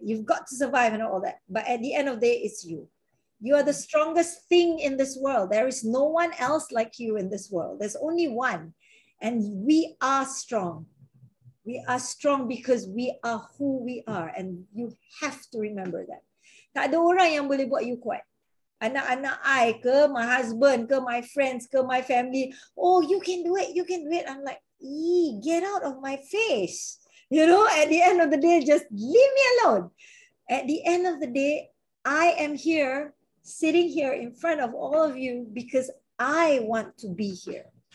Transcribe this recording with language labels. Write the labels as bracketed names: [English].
[English] You've got to survive and all that. But at the end of the day, it's you. You are the strongest thing in this world. There is no one else like you in this world. There's only one. And we are strong. We are strong because we are who we are, and you have to remember that. [Malay] Tak ada orang yang boleh buat you kuat. Anak-anak I ke, [English] my husband ke, my friends ke, my family. Oh, you can do it, you can do it. I'm like, get out of my face. You know, at the end of the day, just leave me alone. At the end of the day, I am here, sitting here in front of all of you because I want to be here.